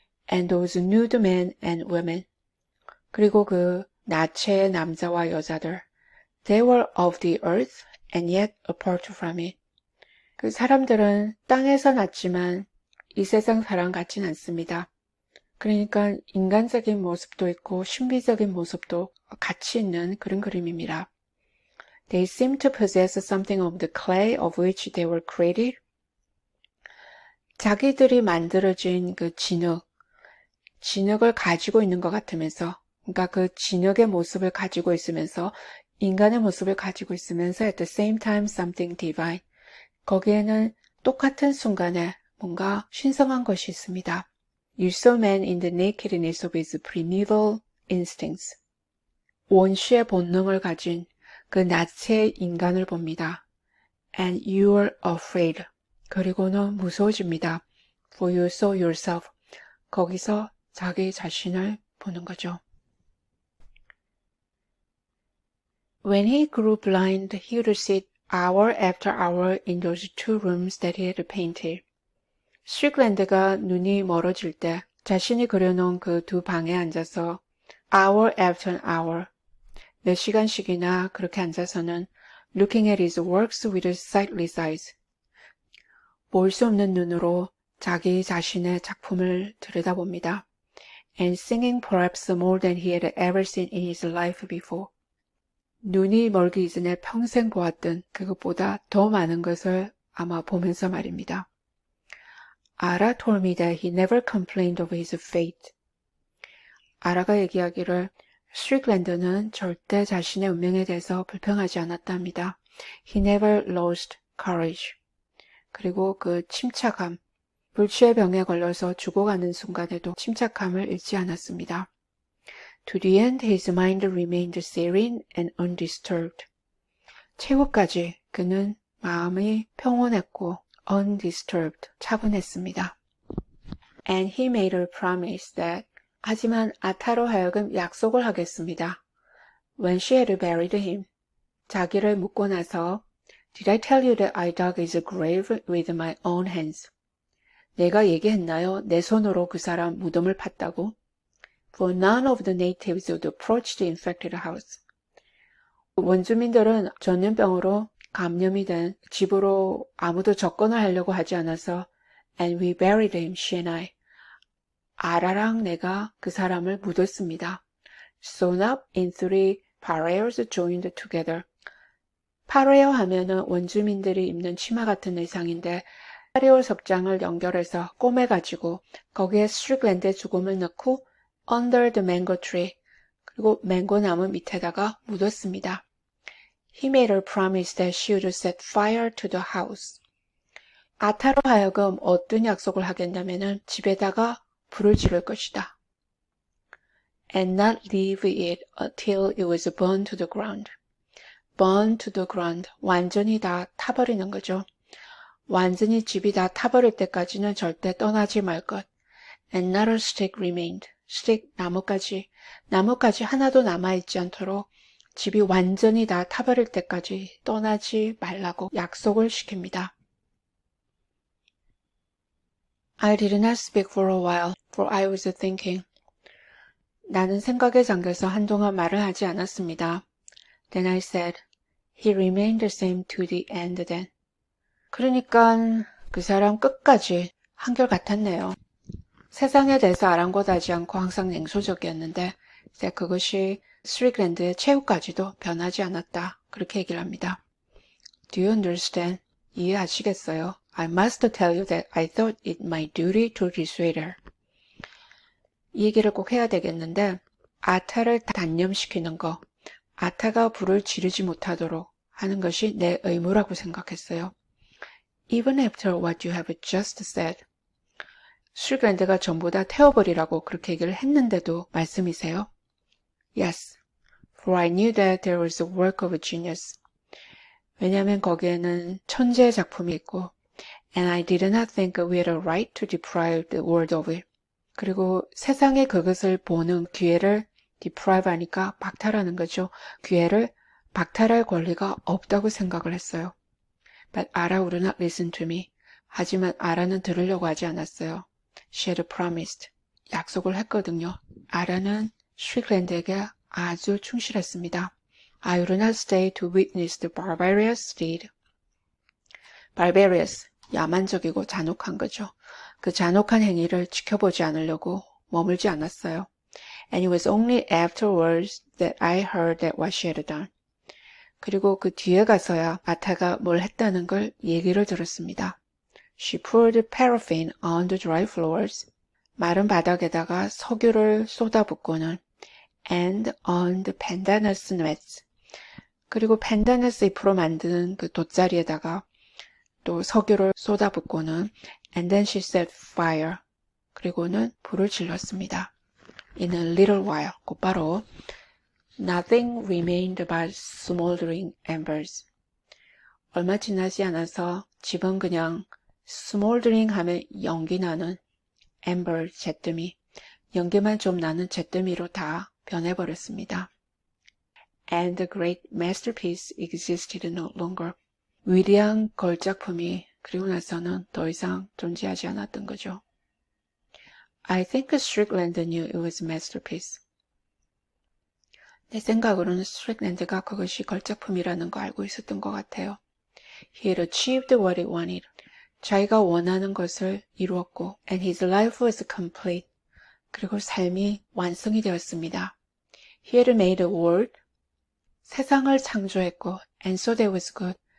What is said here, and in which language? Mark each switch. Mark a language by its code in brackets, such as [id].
[en] And those nude men and women. [ko] 그리고 그 나체의 남자와 여자들. [en] They were of the earth and yet apart from it. [ko] 그 사람들은 땅에서 났지만 이 세상 사람 같진 않습니다. 그러니까 인간적인 모습도 있고 신비적인 모습도 같이 있는 그런 그림입니다. [en] They seemed to possess something of the clay of which they were created. [ko] 자기들이 만들어진 그 진흙을 가지고 있는 것 같으면서, 그러니까 그 진흙의 모습을 가지고 있으면서 인간의 모습을 가지고 있으면서 [en] at the same time something divine. [ko] 거기에는 똑같은 순간에 뭔가 신성한 것이 있습니다. [en] You saw man in the nakedness of his primeval instincts. [ko] 원시의 본능을 가진 그 나체의 인간을 봅니다. [en] And you are afraid. [ko] 그리고는 무서워집니다. [en] For you saw yourself. [ko] 거기서 자기 자신을 보는 거죠. [en] When he grew blind, he would sit hour after hour in those two rooms that he had painted. [ko] 스트릭랜드가 눈이 멀어질 때 자신이 그려놓은 그 두 방에 앉아서 [en] hour after hour, [ko] 몇 시간씩이나 그렇게 앉아서는 [en] looking at his works with sightless eyes, [ko] 볼 수 없는 눈으로 자기 자신의 작품을 들여다봅니다. [en] And singing perhaps more than he had ever seen in his life before. [ko] 눈이 멀기 이전에 평생 보았던 그것보다 더 많은 것을 아마 보면서 말입니다. [en] Ara told me that he never complained of his fate. [ko] 아라가 얘기하기를 스트릭랜드는 절대 자신의 운명에 대해서 불평하지 않았답니다. [en] He never lost courage. [ko] 그리고 그 침착함, 불치의 병에 걸려서 죽어가는 순간에도 침착함을 잃지 않았습니다. [en] To the end, his mind remained serene and undisturbed. [ko] 최후까지 그는 마음이 평온했고 [en] undisturbed, [ko] 차분했습니다. [en] And he made a promise that [ko] 하지만 아타로 하여금 약속을 하겠습니다. [en] When she had buried him, [ko] 자기를 묻고 나서 [en] Did I tell you that I dug his grave with my own hands? [ko] 내가 얘기했나요? 내 손으로 그 사람 무덤을 팠다고? [en] For none of the natives would approach the infected house. [ko] 원주민들은 전염병으로 감염이 된 집으로 아무도 접근을 하려고 하지 않아서 [en] And we buried him, she and I. [ko] 아라랑 내가 그 사람을 묻었습니다. [en] Sewn up in three parreos joined together. [ko] 파레오 하면은 원주민들이 입는 치마 같은 의상인데 파레오 석장을 연결해서 꼬매가지고 거기에 스트릭랜드의 죽음을 넣고 [en] under the mango tree [ko] 그리고 맹고 나무 밑에다가 묻었습니다. [en] He made her promise that she would set fire to the house. [ko] 아타로 하여금 어떤 약속을 하겠냐면은 집에다가 불을 지를 것이다. [en] And not leave it until it was burned to the ground. burn to the ground. [ko] 완전히 다 타버리는 거죠. 완전히 집이 다 타버릴 때까지는 절대 떠나지 말 것. [en] And not a stick remained. [ko] stick, 나무까지 하나도 남아있지 않도록 집이 완전히 다 타버릴 때까지 떠나지 말라고 약속을 시킵니다. [en] I did not speak for a while, for I was thinking. [ko] 나는 생각에 잠겨서 한동안 말을 하지 않았습니다. [en] Then I said, he remained the same to the end then. [ko] 그러니까 그 사람 끝까지 한결같았네요. 세상에 대해서 아랑곳하지 않고 항상 냉소적이었는데 이제 그것이 스트릭랜드의 최후까지도 변하지 않았다. 그렇게 얘기를 합니다. [en] Do you understand? [ko] 이해하시겠어요? [en] I must tell you that I thought it my duty to dissuade her. [ko] 이 얘기를 꼭 해야 되겠는데 아타를 단념시키는 거, 아타가 불을 지르지 못하도록 하는 것이 내 의무라고 생각했어요. [en] Even after what you have just said. [ko] 스트릭랜드가 전부 다 태워버리라고 그렇게 얘기를 했는데도 말씀이세요? [en] Yes, for I knew that there was a work of a genius. [ko] 왜냐하면 거기에는 천재의 작품이 있고 [en] And I did not think we had a right to deprive the world of it. [ko] 그리고 세상에 그것을 보는 기회를 deprive 하니까 박탈하는 거죠. 기회를 박탈할 권리가 없다고 생각을 했어요. [en] But Ara would not listen to me. [ko] 하지만 아라는 들으려고 하지 않았어요. [en] She had promised. [ko] 약속을 했거든요. 아라는 스트릭랜드에게 아주 충실했습니다. [en] I would not stay to witness the barbarous deed. [ko] barbarous, 야만적이고 잔혹한 거죠. 그 잔혹한 행위를 지켜보지 않으려고 머물지 않았어요. [en] And it was only afterwards that I heard that what she had done. [ko] 그리고 그 뒤에 가서야 아타가 뭘 했다는 걸 얘기를 들었습니다. [en] She poured paraffin on the dry floors. [ko] 마른 바닥에다가 석유를 쏟아붓고는 [en] and on the pandanus mats. [ko] 그리고 pandanus 잎으로 만든 그 돗자리에다가 또 석유를 쏟아붓고는 [en] and then she set fire. [ko] 그리고는 불을 질렀습니다. [en] In a little while, [ko] 곧바로 [en] Nothing remained but smoldering embers. [ko] 얼마 지나지 않아서 집은 그냥 smoldering 하면 연기 나는 ember, 잿더미, 연기만 좀 나는 잿더미로 다 변해버렸습니다. [en] And the great masterpiece existed no longer. [ko] 위대한 걸작품이 그리고 나서는 더 이상 존재하지 않았던 거죠. [en] I think Strickland knew it was a masterpiece. [ko] 내 생각으로는 스트릭랜드가 그것이 걸작품이라는 거 알고 있었던 것 같아요. [en] He had achieved what he wanted. [ko] 자기가 원하는 것을 이루었고 [en] and his life was complete. [ko] 그리고 삶이 완성이 되었습니다. [en] He had made a world. [ko] 세상을 창조했고 [en] and so that was good.